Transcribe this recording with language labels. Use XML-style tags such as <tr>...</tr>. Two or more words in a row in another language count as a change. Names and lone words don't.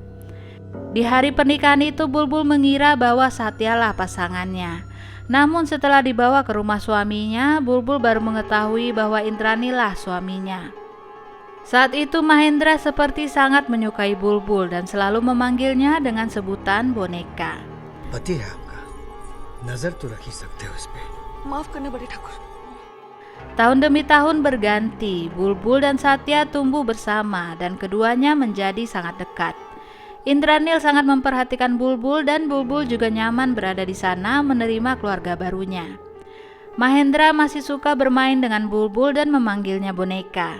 <id>Di hari pernikahan itu Bulbul mengira bahwa Satyalah pasangannya. Namun setelah dibawa ke rumah suaminya, Bulbul baru mengetahui bahwa Indranilah suaminya. Saat itu Mahendra seperti sangat menyukai Bulbul dan selalu memanggilnya dengan sebutan boneka.</id> <hi>पति है आपका, नजर तो रख ही सकते हो इस पे। माफ करना बड़े ठाकुर।</hi> <id>Tahun demi tahun berganti, Bulbul dan Satya tumbuh bersama dan keduanya menjadi sangat dekat. Indranil sangat memperhatikan Bulbul dan Bulbul juga nyaman berada di sana menerima keluarga barunya. Mahendra masih suka bermain dengan Bulbul dan memanggilnya boneka.</id>